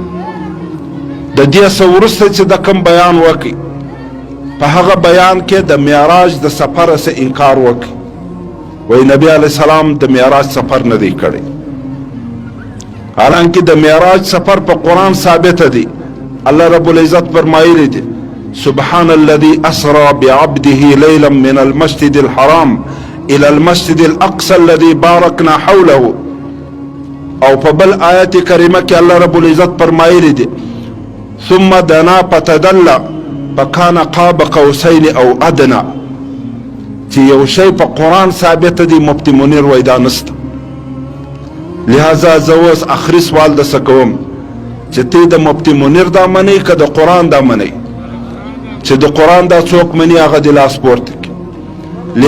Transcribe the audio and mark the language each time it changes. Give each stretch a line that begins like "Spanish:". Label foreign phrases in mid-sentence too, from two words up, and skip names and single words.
Pashto: د دې څه وروسته چې د کوم بیان وکړي په هغه بیان کې د معراج د سفر څخه انکار وکړي، وایي نبی علیه السلام د معراج سفر نه دی کړی، حالانکه د معراج سفر په قرآن ثابت دی. الله رب العزت فرمایلی دی
Arabic: سبحان الذي اسرى بعبده ليلا من المسجد الحرام الى المسجد الاقصى الذي باركنا حوله.
Pashto: او په بل آیت کریمه کې الله رب العزت فرمایلی دی
Arabic: ثم دنا فتدلى فكان قاب قوسين او ادنى.
Pashto: چې یو شی په قرآن ثابت دی مفتی منیر وایي دا نسته. لہذا زه اوس آخري سوال درڅه کوم چې ته د مفتی منیر دا منئ که د قرآن دا منئ؟ چې د قرآن دا څوک مني هغه د لاس پورته کړي.